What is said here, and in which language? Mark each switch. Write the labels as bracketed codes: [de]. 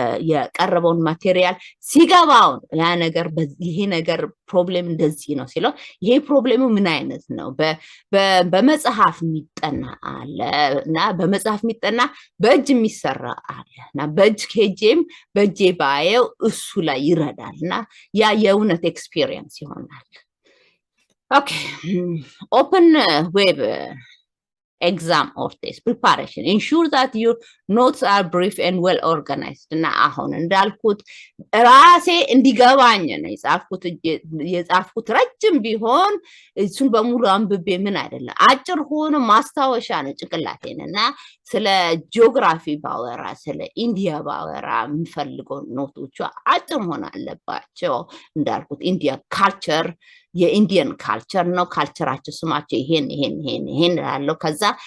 [am] የቀረበውን ማቴሪያል ሲገባው ያ ነገር ይሄ ነገር ፕሮብሌም እንደዚህ ነው ሲለው ይሄ ፕሮብሌሙ ምን አይነት ነው በመጽሐፍ የሚጠና አለ እና በመጽሐፍ የሚጠና በእጅ የሚሰራ አለ እና በእጅ ሄጄም በእጄ ባየው እሱ ላይ ይረዳልና ያ የእውነት ኤክስፒሪየንስ ይሆናል [en] Okay, open web exam or test preparation. Ensure that your notes are brief and well organized. [am] እና አሁን እንዳልኩት ራሴ እንዲገባኝ ነው የጻፍኩት ረጅም ቢሆን እሱን በሙሉ አንብቤ ምን አይደለም አጭር ሆኖ ማስታወሻ ነው ጭንቅላቴና ስለ ጂኦግራፊ ባወራ ስለ ኢንዲያ ባወራ የምፈልገው ኖቶቹ አጭር ሆነ አለባቸው እንዳልኩት ኢንዲያ ካልቸር የኢንዲያን ካልቸር ነው ካልቸራቸው ስማቸው ይሄን ያለው ከዛ